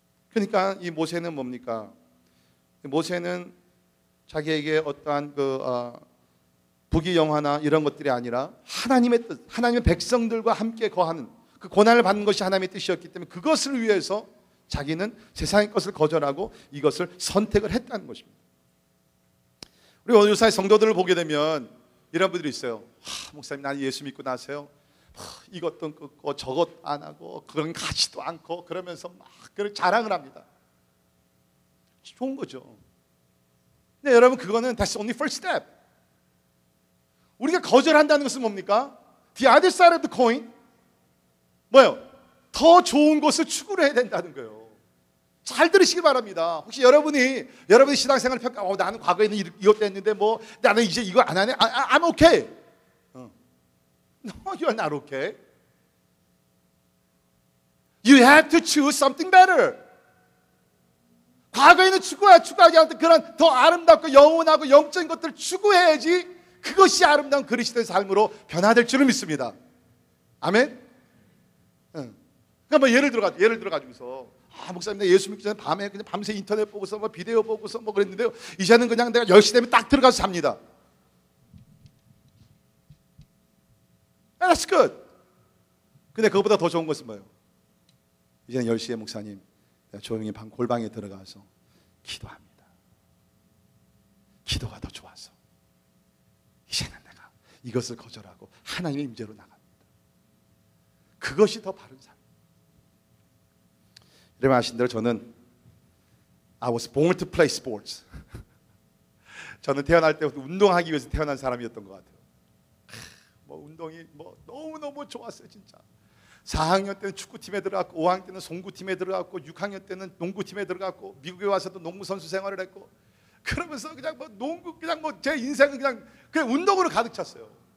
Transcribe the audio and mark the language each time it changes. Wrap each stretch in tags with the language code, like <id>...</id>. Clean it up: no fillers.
<ko>그러니까 이 모세는 뭡니까? 모세는 자기에게 어떠한 부귀영화나 이런 것들이 아니라 하나님의 뜻, 하나님의 백성들과 함께 거하는 그 고난을 받는 것이 하나님의 뜻이었기 때문에 그것을 위해서 자기는 세상의 것을 거절하고 이것을 선택을 했다는 것입니다. 우리 오늘 요사의 성도들을 보게 되면 이런 분들이 있어요. 목사님, 나는 예수 믿고 나서요, 이것도 끊고 저것 안 하고 그런 가지도 않고 그러면서 막 그런 자랑을 합니다. 좋은 거죠. 근데 여러분, 그거는</ko> <en>that's only first step.</en> <ko>우리가 거절한다는 것은 뭡니까?</ko> <en>The other side of the coin.</en> <ko>뭐예요? 더 좋은 것을 추구를 해야 된다는 거예요. 잘 들으시기 바랍니다. 혹시 여러분이 신앙생활을 나는 과거에는 이것도 했는데 뭐 나는 이제 이거 안 하네.</ko> <en>I'm okay. No, you're not okay. You have to choose something better.</en> <ko>과거에는 추구하지 않던 그런 더 아름답고 영원하고 영적인 것들을 추구해야지 그것이 아름다운 그리스도의 삶으로 변화될 줄을 믿습니다. 아멘? 그러니까 뭐 예를 들어가지고서 목사님, 내가 예수 믿기 전에 밤에 그냥 밤새 인터넷 보고서 뭐 비디오 보고서 뭐 그랬는데요, 이제는 그냥 내가 10시 되면 딱 들어가서 잡니다.</ko> <en>That's good.</en> <ko>근데 그것보다 더 좋은 것은 뭐예요? 이제는 10시에 목사님, 내가 조용히 골방에 들어가서 기도합니다. 기도가 더 좋아서 이제는 내가 이것을 거절하고 하나님의 임재로 나갑니다. 그것이 더 바른 삶. 여러분 아신 대로 저는</ko> <en>I was born to play sports.</en> <ko>저는 태어날 때부터 운동하기 위해서 태어난 사람이었던 것 같아요. 뭐 운동이 뭐 너무너무 좋았어요, 진짜. 4학년 때는 축구팀에 들어갔고, 5학년 때는 송구팀에 들어갔고, 6학년 때는 농구팀에 들어갔고, 미국에 와서도 농구 선수 생활을 했고, 그러면서 그냥 뭐 농구, 그냥 뭐 제 인생은 그냥 운동으로 가득 찼어요.</ko>